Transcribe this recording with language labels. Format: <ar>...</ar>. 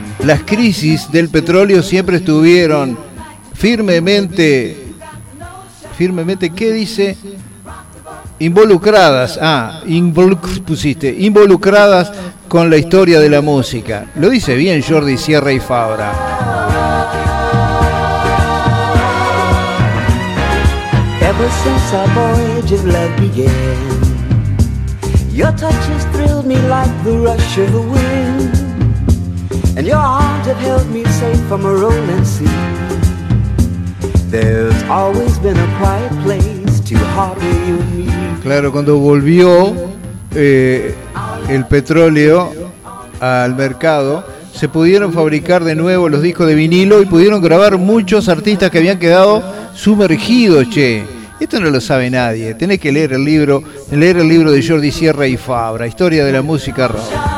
<es>Las crisis del petróleo siempre estuvieron firmemente, ¿qué dice? Involucradas, involucradas con la historia de la música. Lo dice bien Jordi Sierra y Fabra.</es> <en>Ever since our voyage of love began, your touch has thrilled me like the rush of the wind, and your arms have held me safe from a rolling sea. There's always been a quiet place to harbor you and me.</en> <es>Claro, cuando volvió el petróleo al mercado, se pudieron fabricar de nuevo los discos de vinilo y pudieron grabar muchos artistas que habían quedado sumergidos, che. Esto no lo sabe nadie. Tenés que leer el libro de Jordi Sierra y Fabra, Historia de la Música Rock.</es>